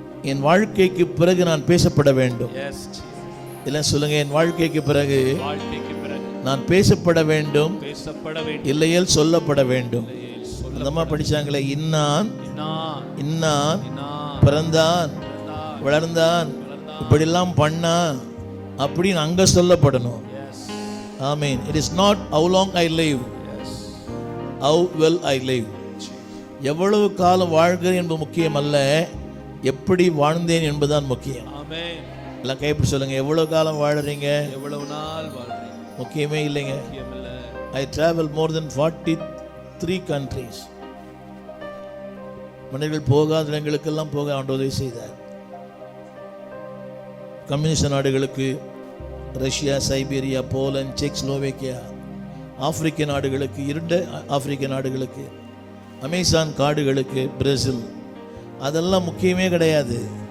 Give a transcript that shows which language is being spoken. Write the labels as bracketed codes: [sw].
[ta] என் வாழ்க்கைக்கு பிறகு நான் பேசப்பட வேண்டும். இல்லை சொல்லுங்க, என் வாழ்க்கைக்கு பிறகு நான் பேசப்பட வேண்டும், இல்லையேல் சொல்லப்பட வேண்டும். அந்த அம்மா படிச்சாங்களே, இன்னான் இன்னான் பிறந்தான், வளர்ந்தான், இப்படிலாம் பண்ணா அப்படின்னு அங்க சொல்லப்படணும். [en] ஆமீன். It is not how long I live, how well I live. [ta] எவ்வளவு காலம் வாழ்கிறேன் என்பது முக்கியம் அல்ல, எப்படி வாழ்ந்தேன் என்பதுதான் முக்கியம். ஆமென். எல்லாம் கைப்பிடி சொல்லுங்க, எவ்வளவு காலம் வாழறீங்க எவ்வளவு நாள் வாழ்றீங்க முக்கியமே இல்லைங்க. முக்கியமில்ல. [en] I travel more than 43 countries. [ta] மனிதர்கள் போகாத இடங்களுக்கெல்லாம் போக ஆண்டவர் உதவி செய்தார். கம்யூனிஸ்ட் நாடுகளுக்கு, Russia, Siberia, Poland, check Slovakia, ஆப்பிரிக்க நாடுகளுக்கு, இருண்ட ஆப்பிரிக்க நாடுகளுக்கு, அமேசான் காடுகளுக்கு, பிரேசில், அதெல்லாம் முக்கியமே கிடையாது.